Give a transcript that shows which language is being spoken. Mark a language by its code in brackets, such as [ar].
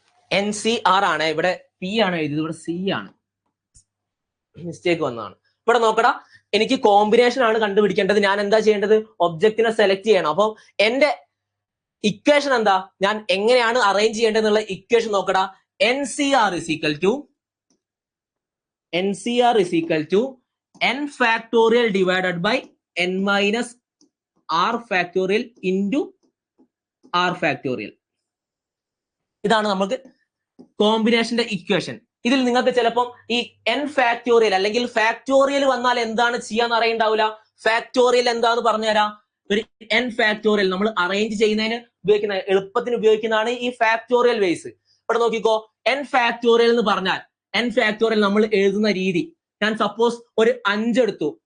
[ml] NCR ആണ്. ഇവിടെ P ആണ് എഴുതിയത്, ഇവിടെ C ആണ്. മിസ്റ്റേക്ക് വന്നതാണ്. ഇവിടെ നോക്കടാ, എനിക്ക് കോമ്പിനേഷൻ ആണ് കണ്ടുപിടിക്കേണ്ടത്. ഞാൻ എന്താ ചെയ്യേണ്ടത്? ഒബ്ജക്റ്റിനെ സെലക്ട് ചെയ്യണം. അപ്പൊ എന്റെ ഇക്വേഷൻ എന്താ? ഞാൻ എങ്ങനെയാണ് അറേഞ്ച് ചെയ്യേണ്ടതെന്നുള്ള ഇക്വേഷൻ നോക്കടാ. [en] NCR is equal to NCR is equal to n factorial divided by n minus r factorial into r factorial. [ml] ഇതാണ് നമുക്ക് കോമ്പിനേഷന്റെ ഇക്വേഷൻ. ഇതിൽ നിങ്ങൾക്ക് ചിലപ്പം ഈ n ഫാക്ടോറിയൽ അല്ലെങ്കിൽ ഫാക്ടോറിയൽ വന്നാൽ എന്താണ് ചെയ്യാന്ന് അറിയണ്ടാവില്ല. ഫാക്ടോറിയൽ എന്താന്ന് പറഞ്ഞുതരാം. ഒരു n ഫാക്ടോറിയൽ നമ്മൾ അറേഞ്ച് ചെയ്യുന്നതിന് ഉപയോഗിക്കുന്ന എളുപ്പത്തിന് ഉപയോഗിക്കുന്നതാണ് ഈ ഫാക്ടോറിയൽ വേസ്. ഇവിടെ നോക്കിക്കോ, n ഫാക്ടോറിയൽ എന്ന് പറഞ്ഞാൽ n ഫാക്ടോറിയൽ നമ്മൾ എഴുതുന്ന രീതി, ഞാൻ സപ്പോസ് ഒരു 5 എടുത്തു.